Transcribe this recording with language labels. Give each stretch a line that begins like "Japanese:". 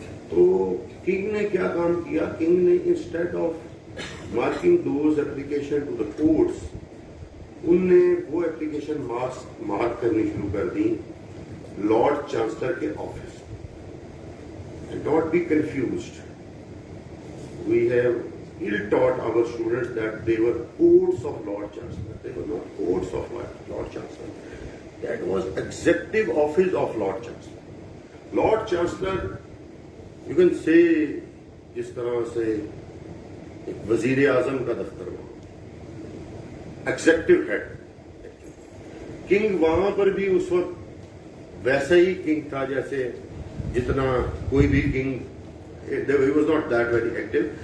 Hindi: तो किंग ने क्या काम किया? किंग ने
English: instead of marking those application to the courts,
Hindi: उनने वो एप्लीकेशन मार्क करनी शुरू कर दी लॉर्ड चांसलर के office.
English: And not be confused. We have ill-taught our students that they were courts of Lord Chancellor. They were not courts of Lord Chancellor. That was executive office of Lord Chancellor. Lord Chancellor, you can say,
Hindi: जिस तरह से एक वजीर आजम का दफ्तर हो, executive head. King वहां पर भी उस वक्त वैसा ही किंग था जैसे जितना कोई भी king,
English: he was not that very active।